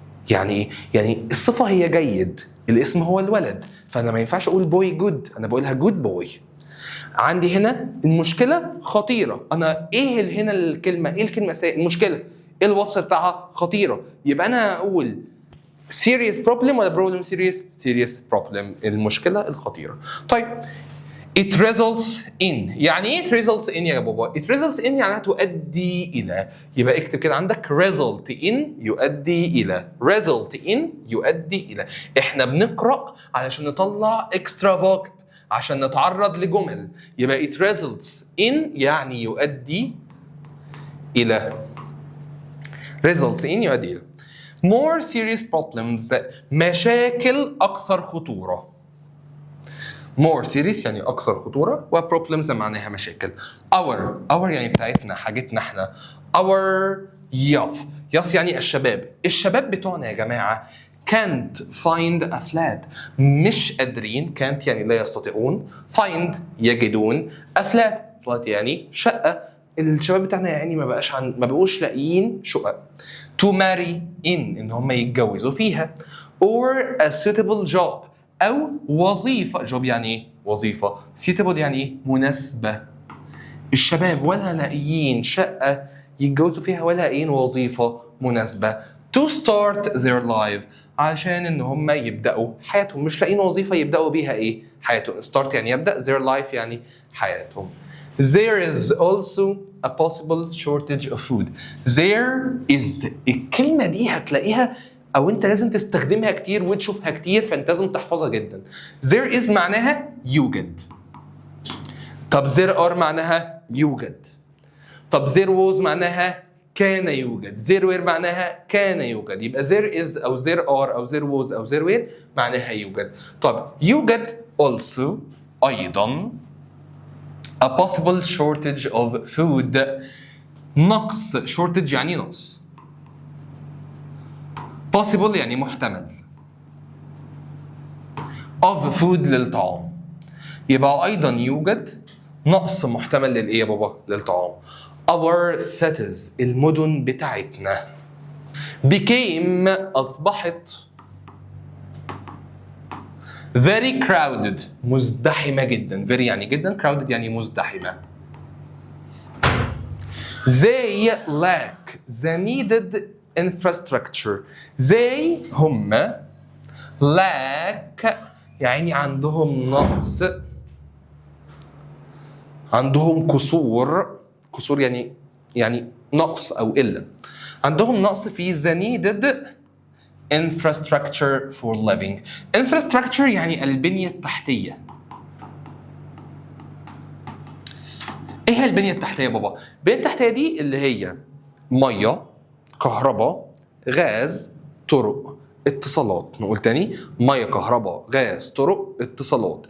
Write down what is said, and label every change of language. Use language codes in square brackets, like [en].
[ar] يعني ايه؟ يعني الصفه هي جيد، الاسم هو الولد، فانا ما ينفعش اقول بوي جود، انا بقولها جود بوي. عندي هنا المشكله خطيره. انا ايه هنا الكلمه؟ ايه الكلمه المشكله؟ ايه الوصف بتاعها؟ خطيره. يبقى انا اقول [en] serious problem [ar] ولا problem serious problem، المشكله الخطيره. طيب [en] it results in، [ar] يعني ايه it results in يا بابا؟ it results in يعني تؤدي الى. يبقى اكتب كده عندك result in يؤدي الى. result in يؤدي الى. احنا بنقرا علشان نطلع extra vocab عشان نتعرض لجمل. يبقى it results in يعني يؤدي الى. results in يؤدي الى. [en] more serious problems [ar] مشاكل أكثر خطورة. more serious يعني أكثر خطورة، و problems معناها مشاكل. our يعني بتاعتنا، حاجتنا احنا. [en] our youth [ar] يعني الشباب بتوعنا يا جماعة [en] can't find a flat، [ar] مش قادرين. can't يعني لا يستطيعون، find يجدون، a flat يعني شقة. الشباب بتاعنا يعني ما بقوش لاقيين شقق. to marry in ان هم يتجوزوا فيها. [en] or a suitable job [ar] او وظيفة. job يعني ايه؟ وظيفة. suitable يعني ايه؟ مناسبة. الشباب ولا لاقيين شقة يتجوزوا فيها ولا لاقيين وظيفة مناسبة. [en] to start their life [ar] عشان ان هم يبدأوا حياتهم، مش لاقيين وظيفة يبدأوا بيها ايه؟ حياتهم. start يعني يبدأ، their life يعني حياتهم. [en] There is also a possible shortage of food. [ar] There is، الكلمة دي هتلاقيها أو أنت لازم تستخدمها كتير وتشوفها كتير، فأنت لازم تحفظها جدا. [en] There is [ar] معناها يوجد. طب [en] there are [ar] معناها يوجد. طب [en] there was [ar] معناها كان يوجد. [en] there were [ar] معناها كان يوجد. يبقى there is أو there are أو there was أو there were معناها يوجد. طب يوجد also أيضا [en] a possible shortage of food. [ar] نقص. shortage يعني نقص. possible يعني محتمل. of food للطعام. يبقى أيضا يوجد نقص محتمل للإيه يا بابا؟ للطعام. [en] our cities [ar] المدن بتاعتنا became أصبحت [en] very crowded [ar] مزدحمة جدا. very يعني جدا، crowded يعني مزدحمة. [en] they lack the needed infrastructure. [ar] they هم lack يعني عندهم نقص، عندهم قصور. قصور يعني يعني نقص او قله. عندهم نقص في [en] the needed infrastructure for living. [ar] infrastructure يعني البنيه التحتيه. ايه هي البنيه التحتيه يا بابا؟ البنيه التحتيه دي اللي هي ميه، كهرباء، غاز، طرق، اتصالات. نقول تاني: ميه، كهرباء، غاز، طرق، اتصالات.